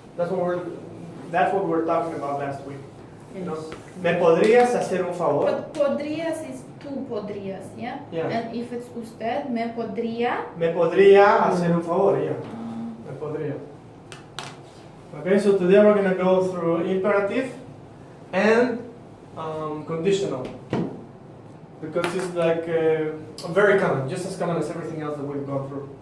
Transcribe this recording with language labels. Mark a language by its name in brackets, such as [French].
[English] That's what we were talking about last week. Yes. No. [Spanish] Me podrías hacer un favor. [English] But podrías is [Spanish] tú podrías, [English] yeah? Yeah. And if it's usted, [Spanish] me podría. Me podría hacer un favor, yeah. Me podría. [English] Okay, so today we're going to go through imperative and conditional. Because it's like very common, just as common as everything else that we've gone through.